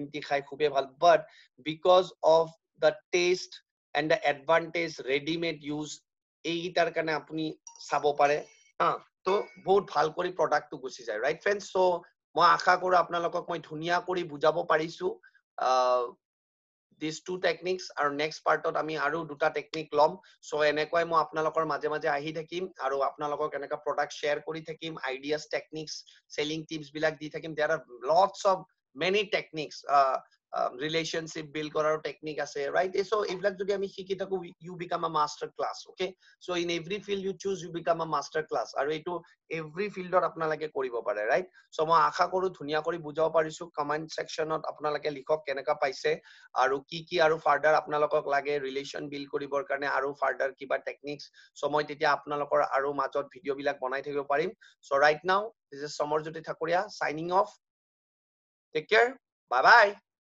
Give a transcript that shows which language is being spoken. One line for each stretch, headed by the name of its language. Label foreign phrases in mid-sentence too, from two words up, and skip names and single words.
Assamese: টি খাই খুবেই ভাল
English: but because of the taste and the advantage readymade use
Assamese: এইকেইটাৰ কাৰণে আপুনি চাব পাৰে হা তো বহুত ভাল কৰি প্ৰডাক্টটো গুচি যায়
English: right friends so'
Assamese: মই আশা কৰো আপোনালোকক মই ধুনীয়া কৰি বুজাব পাৰিছো
English: these two
Assamese: techniques আৰু next partত আমি আৰু দুটা টেকনিক লম সো এনেকৈ মই আপোনালোকৰ মাজে মাজে আহি থাকিম আৰু আপোনালোকক এনেকা প্ৰডাক্ট শ্বেয়াৰ কৰি থাকিম
English: ideas techniques selling tips
Assamese: বিলাক দি থাকিম
English: there are lots of many techniques relationship build
Assamese: কৰাৰ টেকনিক আছে
English: right so
Assamese: এইবিলাক যদি আমি শিকি থাকো
English: you become a master class okay so in every field you choose you become a master class
Assamese: আৰু এইটো
English: every field
Assamese: ত আপোনালোকে কৰিব পাৰে
English: right so
Assamese: মই আশা কৰো ধুনীয়া কৰি বুজাব পাৰিছো কমেন্ট সেকশনত আপোনালোকে লিখক কেনেকা পাইছে আৰু কি আৰু ফাৰ্দাৰ আপোনালোকক লাগে
English: relation build
Assamese: কৰিবৰ কাৰণে আৰু ফাৰ্দাৰ কিবা টেকনিক্স সো মই তেতিয়া আপোনালোকৰ আৰু মাজত ভিডিও বিলাক বনাই থাকিব পাৰিম
English: so right now this is Samarjyoti Thakuria signing off take care bye bye